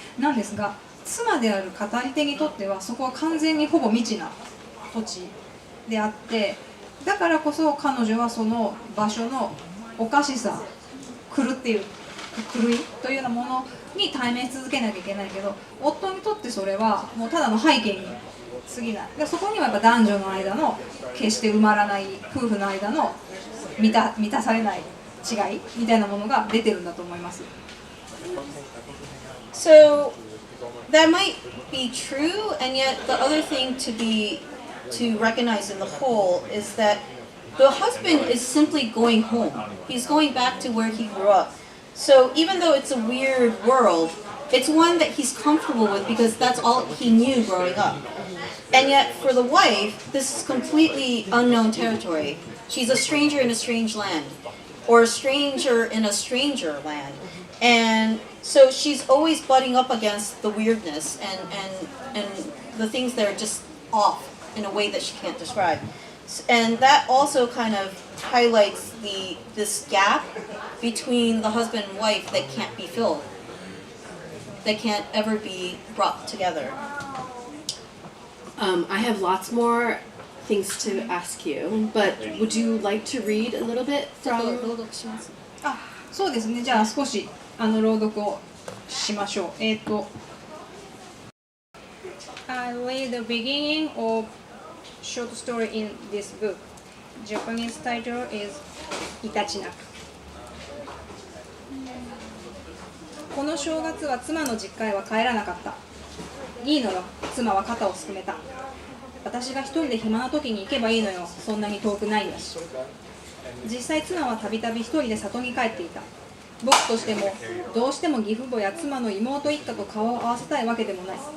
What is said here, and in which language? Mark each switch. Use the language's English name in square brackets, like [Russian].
[Japanese] なんですが妻である語り手にとってはそこは完全にほぼ未知な土地であって、だからこそ彼女はその場所のおかしさ狂いというようなものに対面し続けなきゃいけないけど、夫にとってそれはもうただの背景に過ぎない。でそこにはやっぱ男女の間の決して埋まらない夫婦の間の満たされない違いみたいなものが出てるんだと思います。 [English] So that might be true, and yet the other thing to recognize in the whole is that the husband is simply going home. He's going back to where he grew up. So even though it's a weird world, it's one that he's comfortable with because that's all he knew growing up. And yet for the wife, this is completely unknown territory. She's a stranger in a strange land, or a stranger in a stranger land. And so she's always butting up against the weirdness and the things that are just off in a way that she can't describe. And that also kind of highlights this gap between the husband and wife that can't be filled, that can't ever be brought together. I have lots more things to ask you, but would you like to read a little bit [Japanese] ちょっと [English] from? [Japanese] 朗読します。あ、そうですね。じゃあ少し朗読をしましょう。 [English] I read the beginning of short story in this book. Japanese title is いたちなく。 [Japanese] この正月は妻の実家へは帰らなかった。いいのよ、妻は肩をすくめた。私が一人で暇な時に行けばいいのよ、そんなに遠くないんだし。実際妻はたびたび一人で里に帰っていた。僕としてもどうしても義父母や妻の妹一家と顔を合わせたいわけでもない。